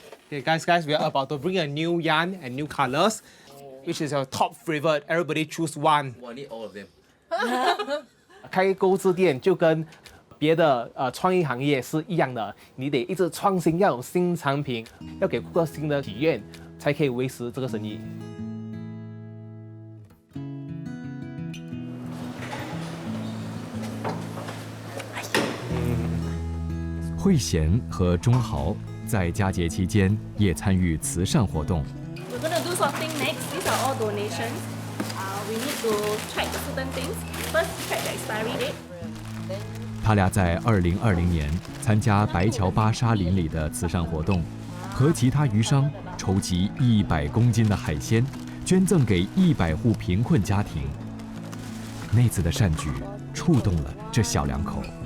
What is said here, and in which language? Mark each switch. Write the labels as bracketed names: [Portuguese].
[English] Okay, guys, we are about to bring a new yarn and new colors, which is your top favorite. Everybody choose one. I need all of them. [Chinese] 开钩织店就跟别的创意行业是一样的，你得一直创新，要有新产品，要给顾客新的体验，才可以维持这个生意。慧娴和钟豪在佳节期间也参与慈善活动。 [English] We're gonna do something next. These are all donations. We need to check certain things. First, check the expiry date. [Chinese] 他俩在2020年参加白桥巴沙林里的慈善活动，和其他渔商筹集100公斤的海鲜，捐赠给100户贫困家庭。那次的善举触动了这小两口。